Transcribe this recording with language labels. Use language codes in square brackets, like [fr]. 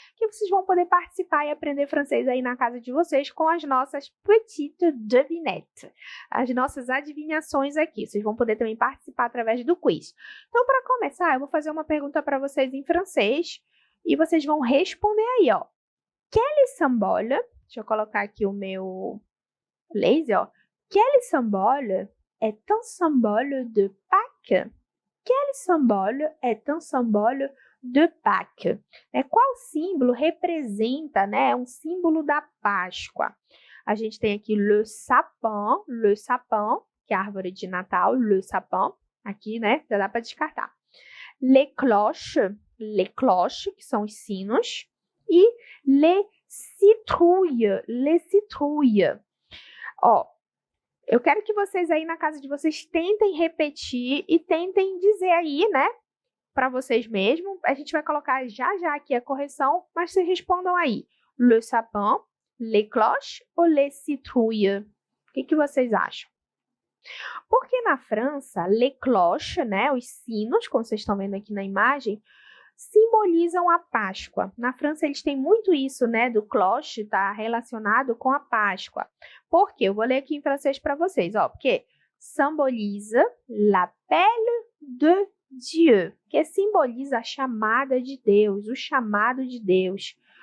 [pt] Porque vocês vão poder participar e aprender francês aí na casa de vocês com as nossas [fr] petites devinettes, [pt] as nossas adivinhações aqui. Vocês vão poder também participar através do quiz. Então, para começar, eu vou fazer uma pergunta para vocês em francês e vocês vão responder aí, ó. [fr] Quel symbole, [pt] deixa eu colocar aqui o meu laser, ó. [fr] Quel symbole est un symbole de Pâques? Quel symbole est un symbole de Pâques? [pt] Qual símbolo representa, né, um símbolo da Páscoa? A gente tem aqui le sapin, que é a árvore de Natal, le sapin, aqui, né, já dá para descartar. Les cloches, que são os sinos, e les citrouilles. Ó, eu quero que vocês aí na casa de vocês tentem repetir e tentem dizer aí, né, para vocês mesmos. A gente vai colocar já aqui a correção, mas vocês respondam aí. [fr] Le sapin, les cloches ou les citrouilles? [pt] O que vocês acham? Porque na França, les cloches, né, os sinos, como vocês estão vendo aqui na imagem, simbolizam a Páscoa. Na França, eles têm muito isso, né, do cloche, tá relacionado com a Páscoa. Por quê? Eu vou ler aqui em francês para vocês, ó, porque symboliza [fr] l'appel de Dieu, [pt] que simboliza a chamada de Deus, o chamado de Deus.